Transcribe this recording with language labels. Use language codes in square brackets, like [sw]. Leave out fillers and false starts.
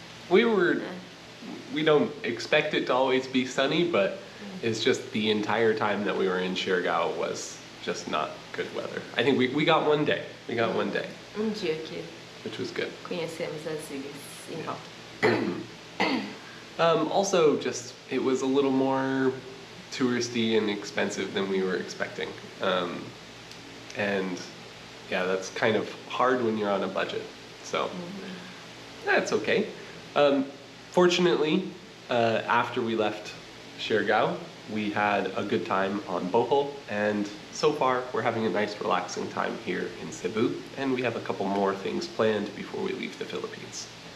[en] We don't expect it to always be sunny, but it's just the entire time that we were in Siargao was just not good weather. I think we got one day. We got one day, [pt] Dia que [en] which was good. [pt] conhecemos as ilhas em volta. [en] Also, just it was a little more touristy and expensive than we were expecting. And yeah, that's kind of hard when you're on a budget. So that's okay. Fortunately, after we left Siargao, we had a good time on Bohol, and so far we're having a nice relaxing time here in Cebu, and we have a couple more things planned before we leave the Philippines.